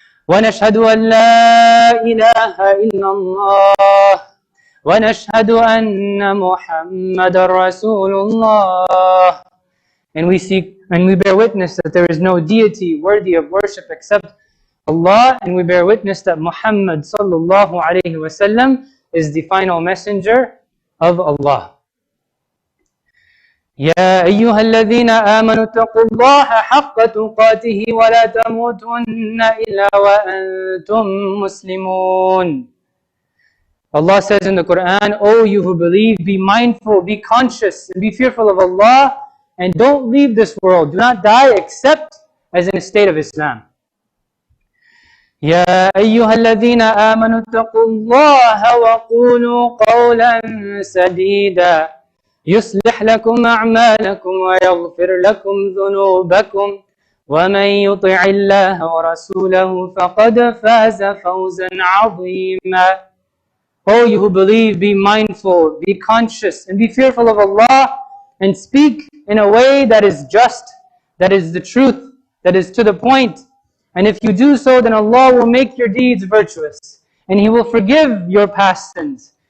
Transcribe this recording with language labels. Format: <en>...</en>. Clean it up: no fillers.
<ar>وَنَشْهَدُ أَنْ لَا إِلَهَ إِلَّا اللَّهِ وَنَشْهَدُ أَنَّ مُحَمَّدًا رَسُولُ اللَّهِ.</ar> <en>And we bear witness that there is no deity worthy of worship except Allah, and we bear witness that Muhammad sallallahu alayhi wasallam is the final messenger of Allah.</en> <ar>يا أيها الذين آمنوا اتقوا الله حق تقاته ولا تموتن إلا وأنتم مسلمون.</ar> <en>Allah says in the Quran, O you who believe, be mindful, be conscious, and be fearful of Allah, and don't leave this world. Do not die except as in a state of Islam.</en> <ar>يا أيها الذين آمنوا اتقوا الله وقولوا قولا سديدا يصلح لكم أعمالكم ويغفر لكم ذنوبكم ومن يطع الله ورسوله فقد فاز فوزا عظيما.</ar> <en>O you who believe, be mindful, be conscious, and be fearful of Allah, and speak in a way that is just, that is the truth, that is to the point. And if you do so, then Allah will make your deeds virtuous, and He will forgive your past sins.</en>